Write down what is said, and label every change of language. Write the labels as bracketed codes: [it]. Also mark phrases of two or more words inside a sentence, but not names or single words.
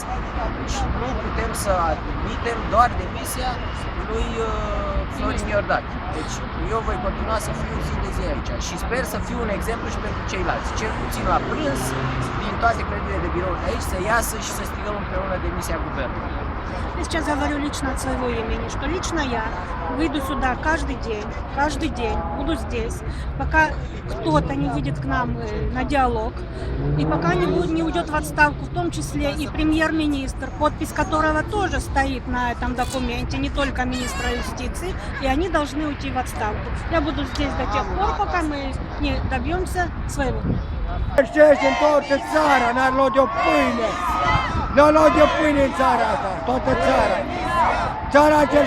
[ro] Deci nu putem să admitem doar demisia lui Florin Iordache. Deci eu voi continua să fiu zi de zi aici și sper să fiu un exemplu și pentru ceilalți. Cel puțin la prânz, din toate clădirile de birou de aici, să iasă și să strigăm împreună demisia guvernului. [ru] Я сейчас говорю лично от своего имени, что лично я выйду сюда каждый день буду здесь, пока кто-то не выйдет к нам на диалог, и пока не уйдет в отставку, в том числе и премьер-министр, подпись которого тоже стоит на этом документе, не только министра юстиции, и они должны уйти в отставку. Я буду здесь до тех пор, пока мы не добьемся своего. [ro] Ești în toată țara, n-ar lua de o pâine. N-ar lua de o pâine în țara asta, toată țara. Țara